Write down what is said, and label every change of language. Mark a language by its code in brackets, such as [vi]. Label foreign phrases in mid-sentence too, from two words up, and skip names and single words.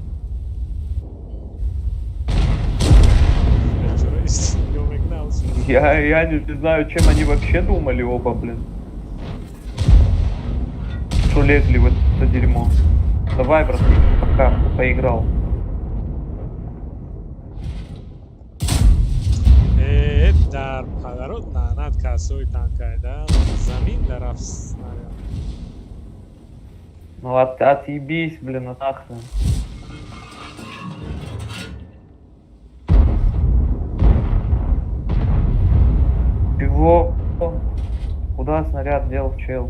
[ru] Я не знаю, чем они вообще думали оба, блин. Что лезли в это дерьмо. Давай, брат, пока поиграл. [tg] дар падарот лаънат касои танкайда замин дарафт снаряд. [ru] Ну отъебись, блин, нахрен. Чего? Куда снаряд дел, чел?